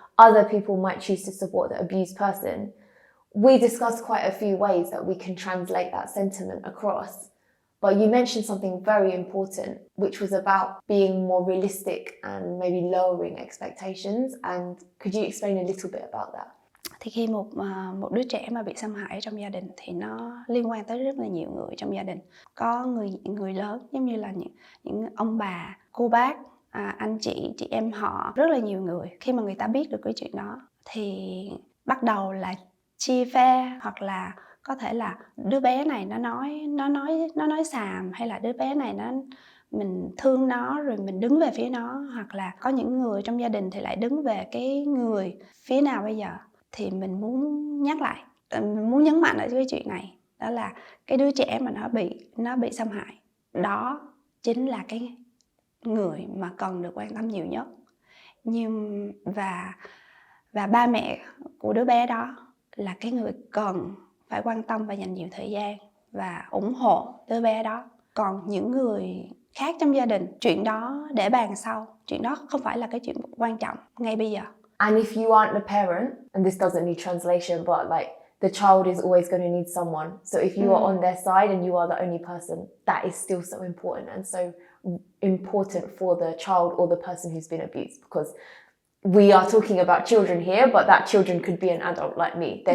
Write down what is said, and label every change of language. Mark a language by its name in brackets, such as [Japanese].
[English] Other people might choose to support the abused person. We discussed quite a few ways that we can translate that sentiment across. But you mentioned something very important, which was about being more realistic and maybe lowering expectations. And could you explain a little bit about that? [Vietnamese] Thì khi một đứa trẻ mà bị xâm hại trong gia đình thì nó liên quan tới rất là nhiều người trong gia đình. Có người lớn giống như là những ông bà, cô bác, anh chị em họ, rất là nhiều người. Khi mà người ta biết được cái chuyện đó thì bắt đầu là chia phe, hoặc là có thể là đứa bé này nó nói xàm, hay là đứa bé này mình thương nó rồi mình đứng về phía nó, hoặc là có những người trong gia đình thì lại đứng về cái người phía nào bây giờ. Thì mình muốn nhắc lại, mình muốn nhấn mạnh ở cái chuyện này, đó là cái đứa trẻ mà nó bị xâm hại, đó chính là cái người mà cần được quan tâm nhiều nhất. Và ba mẹ của đứa bé đó là cái người cần phải quan tâm và dành nhiều thời gian và ủng hộ đứa bé đó. Còn những người khác trong gia đình, chuyện đó để bàn sau, chuyện đó không phải là cái chuyện quan trọng ngay bây giờ. [English] And if you aren't the parent, and this doesn't need translation, but the child is always going to need someone. So if you are on their side and you are the only person, that is still so important, and so important for the child or the person who's been abused, because we are talking about children here, but that children could be an adult like me.